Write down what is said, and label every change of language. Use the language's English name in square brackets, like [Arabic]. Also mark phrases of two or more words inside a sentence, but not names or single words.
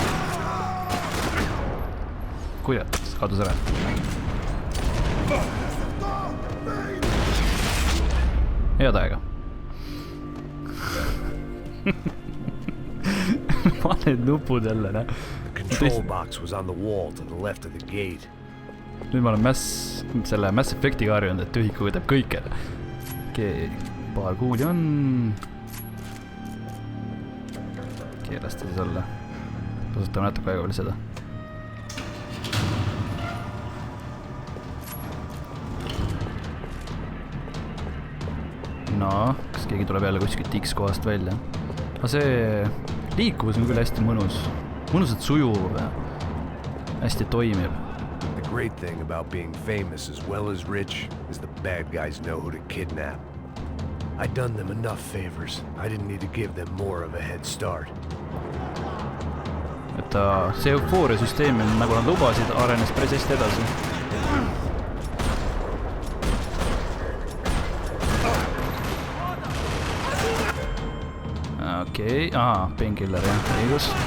[Estonian] Kurat, kadus ära. Head aega. Paned nupud jälle, näe. [English] Control box was on the wall to the left of the gate. [Estonian] Nüüd ma olen selle Mass Effectiga harjunud, et ühikuga teeb kõike. Okei, paar kuuli on. Keelasta siis olla. Kasutame natuke aega veel seda. No, kas keegi tuleb jälle kuskilt X kohast välja? Aga see liikuvus on küll hästi mõnus. Mõnusalt sujuv ja hästi toimib. [English] The great thing about being famous as well as rich is the bad guys know who to kidnap. I'd done them enough favors. I didn't need to give them more of a head start. [Estonian] Et see eufooria süsteem, nagu nad lubasid, arenes päris hästi edasi. Okei, painkiller jah, õigus.